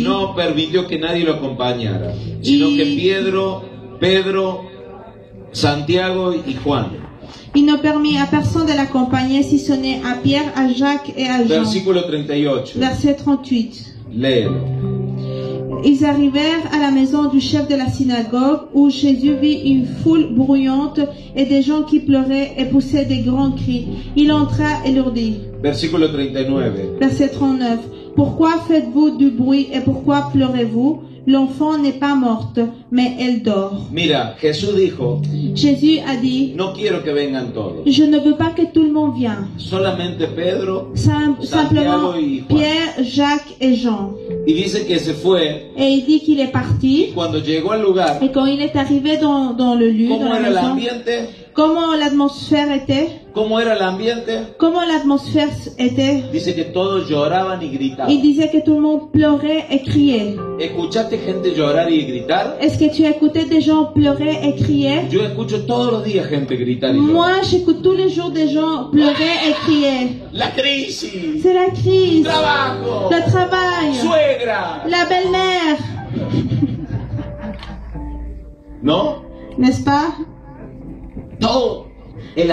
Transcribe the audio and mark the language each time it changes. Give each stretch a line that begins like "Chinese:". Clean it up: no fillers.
Spanish: no permitió que nadie lo acompañara, sino que Pedro, Santiago y Juan.
French: Il ne permit à personne de l'accompagner si ce n'est à Pierre, à Jacques et à Jean.
Spanish: Versículo 38,
French: Verset 38.
Spanish: léelo.
French: Ils arrivèrent à la maison du chef de la synagogue où Jésus vit une foule bruyante et des gens qui pleuraient et poussaient des grands cris. Il entra et leur dit,
Spanish: Versículo 39,
French: verset 39, « Pourquoi faites-vous du bruit et pourquoi pleurez-vous? L'enfant n'est pas morte, mais elle dort. »
Spanish: mira, Jesús dijo,
French: Jésus a dit,
Spanish: no quiero que vengan todos,
French: « Je ne veux pas que tout le monde vienne.
Spanish: solamente Pedro.
French: Simplement
Spanish: Santiago y Juan.
French: Pierre, Jacques et Jean. »
Spanish: Y dice que se fue,
French: Et il dit qu'il est parti.
Spanish: cuando llegó al lugar,
French: Et quand il est arrivé dans le lieu, dans
Spanish: ¿cómo
French: la
Spanish: era el
French: maison,
Spanish: ambiente?
French: comment l'atmosphère était?
Spanish: ¿Cómo era el ambiente?
French: Comment l'atmosphère était?
Spanish: Dice que todos lloraban y
French: Il
Spanish: gritaban.
French: disait que tout le monde pleurait et criait.
Spanish: ¿Escuchaste gente llorar y gritar?
French: Est-ce que tu as écouté des gens pleurer et crier?
Spanish: Yo escucho todos los días gente gritar y llorar.
French: Moi, j'écoute tous les jours des gens pleurer et crier.
Spanish: La crisis,
French: C'est la crise,
Spanish: trabajo,
French: le travail,
Spanish: suegra,
French: la belle-mère,
Spanish: ¿no?
French: n'est-ce pas?
Spanish: Todo el